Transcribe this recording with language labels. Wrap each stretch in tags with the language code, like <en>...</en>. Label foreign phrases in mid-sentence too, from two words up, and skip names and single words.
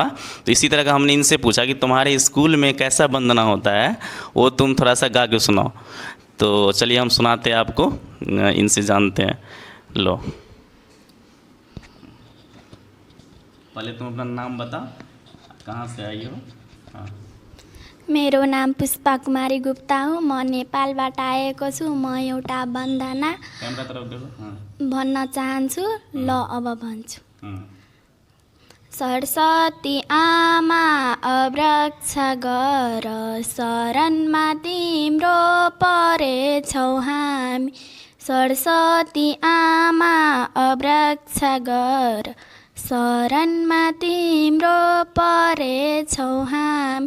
<hi>तो इसी तरह का हमने इनसे पूछा कि तुम्हारे स्कूल में कैसा वंदना होता है, वो तुम थोड़ा सा गा के सुनाओ। तो चलिए हम सुनाते हैं आपको, इनसे जानते हैं। लो, पहले तुम अपना नाम बता, कहाँ से आई हो। हाँ।</hi> <ne>मेरो नाम पुष्पा कुमारी गुप्ता हो। म नेपालबाट आएको छु। म एउटा वन्दना</ne> <hi>कैमरा तरफ देखो। हाँ।</hi> <ne>भन्न चाहन्छु। ल अब भन्छु।</ne> <hi>हाँ।</hi> <ne>सरस्वती आमा अवृक्ष गर, शरणमा तिम्रो परेछौ हामी। सरस्वती आमा अवृक्ष गर, शरणमा तिम्रो परेछौ हामी।</ne>